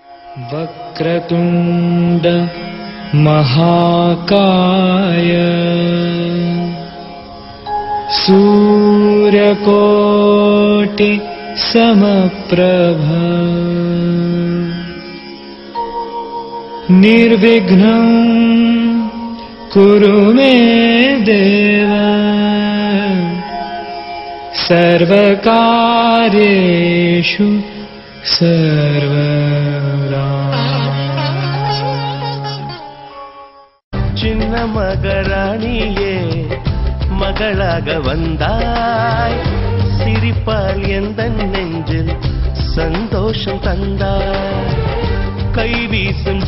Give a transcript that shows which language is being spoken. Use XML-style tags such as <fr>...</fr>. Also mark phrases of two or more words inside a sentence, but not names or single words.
<sa>वक्रतुण्ड महाकाय सूर्यकोटि समप्रभ निर्विघ्नं कुरु मे देव सर्वकार्येषु सर्वदा</sa> <ta>சின்ன மகராணியே மகளாக வந்தாய் சிரிப்பால் எந்தன் நெஞ்சில் சந்தோஷம் தந்தாய் கை வீசும்</ta>